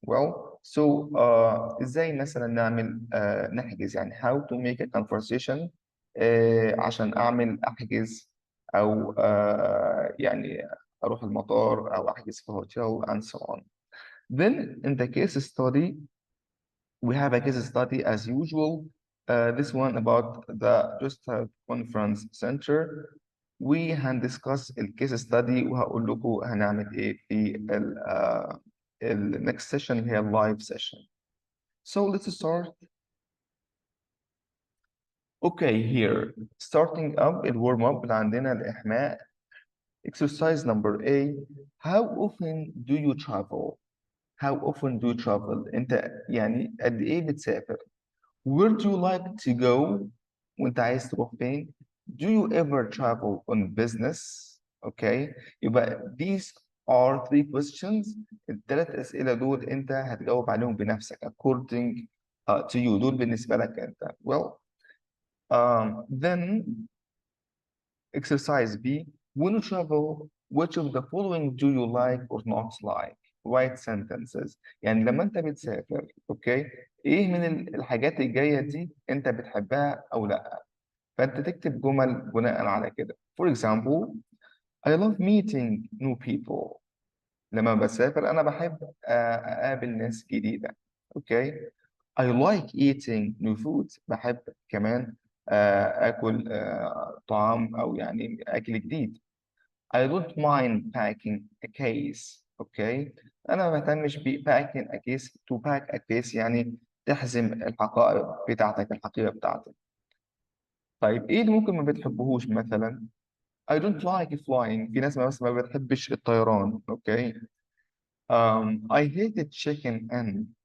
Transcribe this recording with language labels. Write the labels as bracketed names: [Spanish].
[Arabic] Well, so ازاي مثلا نعمل نحجز يعني [English] how to make a conversation [Arabic] عشان احجز او يعني اروح المطار او احجز في hotel [English] and so on. Then in the case study we have a case study as usual. This one about the Just Conference Center. [Arabic] We هندiscuss الكيس ستادي وهقول لكم هنعمل ايه في ال [English] next session [Arabic] اللي هي live session. [English] So let's start. Okay, here starting up [Arabic] الورم اب اللي عندنا الإحماء. [English] Exercise number A. How often do you travel? How often do you travel? [Arabic] أنت يعني قد إيه بتسافر؟ [English] Where do you like to go? [Arabic] وأنت عايز تروح فين؟ [English] Do you ever travel on business? Okay. يبقى these are three questions. [Arabic] الثلاث أسئلة دول أنت هتجاوب عليهم بنفسك [English] according to you. [Arabic] دول بالنسبة لك أنت. [English] Well, then exercise B. When you travel, which of the following do you like or not like? Write sentences. [Arabic] يعني لما أنت بتسافر، أوكي، إيه من الحاجات الجاية دي أنت بتحبها أو لأ؟ فأنت تكتب جمل بناء على كده. [English] For example, I love meeting new people. [Arabic] لما بسافر أنا بحب أقابل ناس جديدة. أوكي. [English] I like eating new food. [Arabic] بحب كمان آكل طعام أو يعني أكل جديد. [English] I don't mind packing a case. Okay. [Arabic] أنا ما بهتمش ب [English] packing a case. To pack a case [Arabic] يعني تحزم الحقائب بتاعتك، الحقيبة بتاعتك. طيب إيه اللي ممكن ما بتحبهوش مثلا؟ [English] I don't like flying. [Arabic] في ناس مثلا ما بتحبش الطيران. [English] Okay. I hate checking in.